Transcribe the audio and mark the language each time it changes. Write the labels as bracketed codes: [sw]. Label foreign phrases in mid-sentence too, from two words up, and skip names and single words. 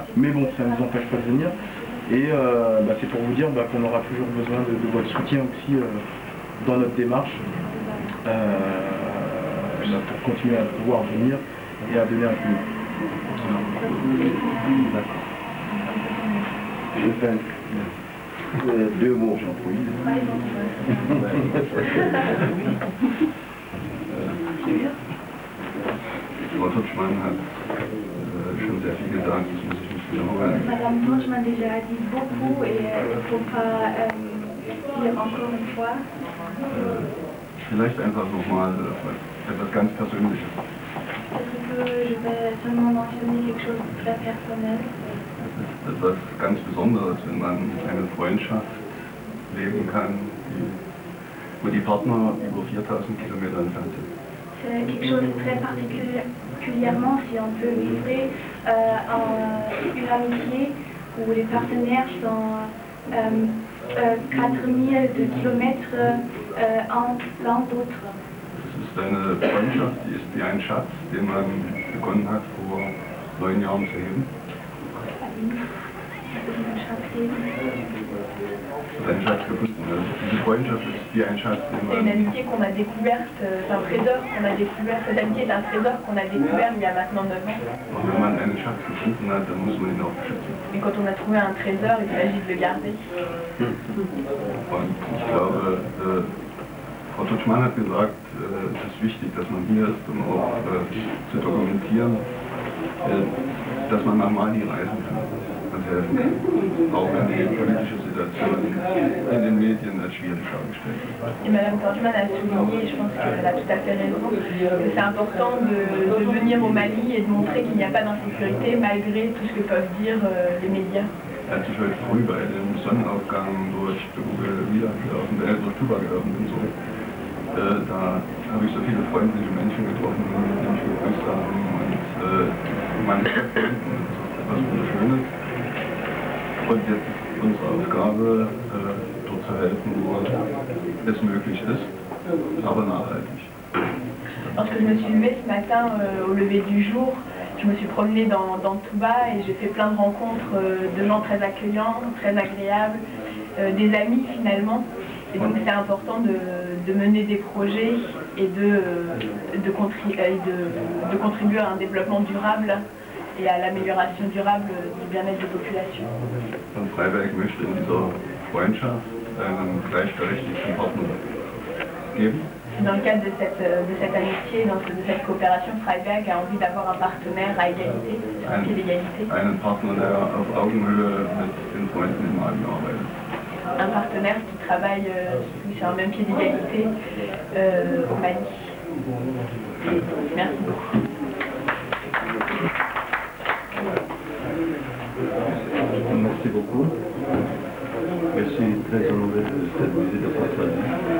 [fr] Mais bon, ça ne nous empêche pas de venir. Et c'est pour vous dire qu'on aura toujours besoin de votre soutien aussi dans notre démarche, pour continuer à pouvoir venir et à donner un coup. Je fais 2 mots, Jean-Paul. [de] Frau Tutschmann hat schon sehr viel gesagt, das muss ich nicht wiederholen. [fr] Madame Tutschmann déjà dit beaucoup et il ne faut pas dire encore une fois. [de] Vielleicht einfach nochmal etwas ganz Persönliches. [fr] Je vais seulement mentionner quelque chose de très personnel. [de] Es ist etwas ganz Besonderes, wenn man eine Freundschaft leben kann, wo die Partner über 4000 Kilometer entfernt sind. [fr] C'est quelque chose de très particulièrement si on peut vivre une amitié où les partenaires sont 4000 kilomètres l'un d'autre. [de] Es ist eine Freundschaft, die ist wie ein Schatz, den man begonnen hat vor 9 Jahren zu heben. Ein Schatz gefunden. Diese Freundschaft ist wie ein Schatz, den man... [fr] C'est une amitié qu'on a découverte, c'est un trésor qu'on a découvert, cette amitié est un trésor qu'on a découvert il y a maintenant 9 ans. [de] Und wenn man einen Schatz gefunden hat, dann muss man ihn auch beschützen. [fr] Et quand on a trouvé un trésor, il s'agit de le garder. [de] Und ich glaube, Frau Tutschmann hat gesagt, es ist wichtig, dass man hier ist, um auch zu dokumentieren, dass man nach Mali reisen kann. Also helfen kann. Auch wenn die politische Situation in den Medien als schwierig dargestellt wird. [fr] Et Madame Tandjman a souligné, je pense qu'elle a tout à fait raison, que c'est important de venir au Mali et de montrer qu'il n'y a pas d'insécurité malgré tout ce que peuvent dire les médias. [de] Als ich heute früh bei dem Sonnenaufgang durch Tuba gelaufen bin, da habe ich so viele freundliche Menschen getroffen, die mich begrüßt haben und meine Stadt finden. Das ist etwas Wunderschönes. Und jetzt ist unsere Aufgabe, dort zu helfen, wo es möglich ist, aber nachhaltig. [fr] Lorsque je me suis levée ce matin au lever du jour, je me suis promenée dans Touba et j'ai fait plein de rencontres de gens très accueillants, très agréables, des amis finalement. Et donc c'est important de mener des projets et de contribuer à un développement durable et à l'amélioration durable du bien-être des populations. [de] Und Freiberg möchte in dieser Freundschaft einen gleichberechtigten Partner geben. [fr] Dans le cadre de cette amitié, de cette coopération, Freiberg a envie d'avoir un partenaire à égalité, sur pied d'égalité. [de] Einen Partner, der auf Augenhöhe mit den Freunden im Mali arbeitet. [fr] Un partenaire qui travaille sur un même pied d'égalité au Mali. Merci beaucoup. Merci beaucoup. Je suis très honoré de cette visite de Françoisie.